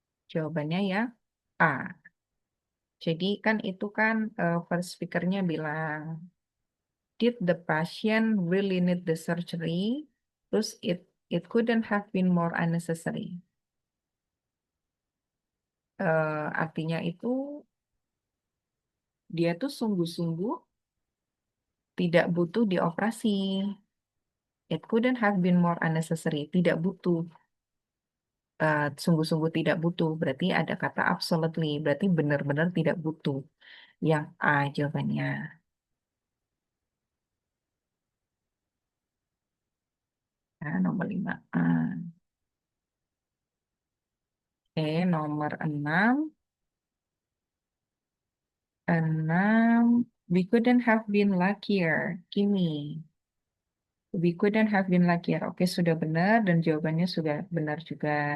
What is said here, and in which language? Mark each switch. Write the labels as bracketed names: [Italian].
[Indonesian] Jawabannya ya A. Jadi kan itu kan first speakernya bilang, [English] did the patient really need the surgery? Terus it couldn't have been more unnecessary. [Indonesian] Artinya itu dia tuh sungguh-sungguh tidak butuh dioperasi. [English] It couldn't have been more unnecessary. [Indonesian] Tidak butuh. Sungguh-sungguh tidak butuh. Berarti ada kata absolutely. Berarti benar-benar tidak butuh. Yang A jawabannya. Nah, nomor 5A. Oke, nomor 6. 6. [English] We couldn't have been luckier. Kimi. We couldn't have been luckier. [Indonesian] Oke, sudah benar dan jawabannya sudah benar juga.